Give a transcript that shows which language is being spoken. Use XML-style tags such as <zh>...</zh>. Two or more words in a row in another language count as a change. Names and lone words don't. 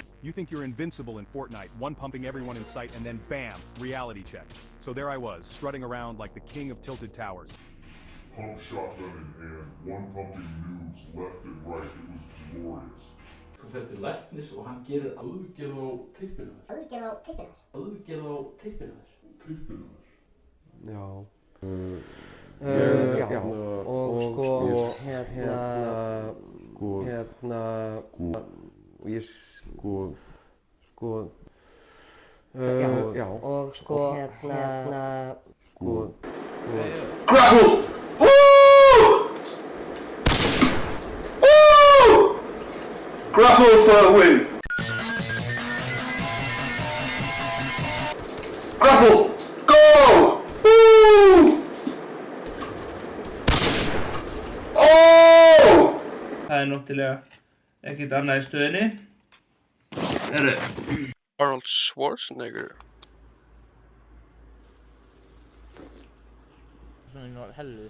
<en>You think you're invincible in Fortnite, one-pumping everyone in sight, and then bam, reality check. So there I was, strutting around like the king of tilted towers. Pump shotgun in hand, one-pumping noobs left and right. It was glorious.</en> <is>Þú fer til læknis og hann gerir aðgerð á tippinu þér. Aðgerð á tippinu þér? Aðgerð á tippinu þér. Tippinu þér? Já. Já. Og sko, ég já. Og sko,</is> <en>Grapple! Grapple for a win! Grapple! Go! Woo! Oh!</en> <is>Það náttúrulega ekkert annað í stöðinni. Arnold Schwarzenegger. Svona var helvið.</is>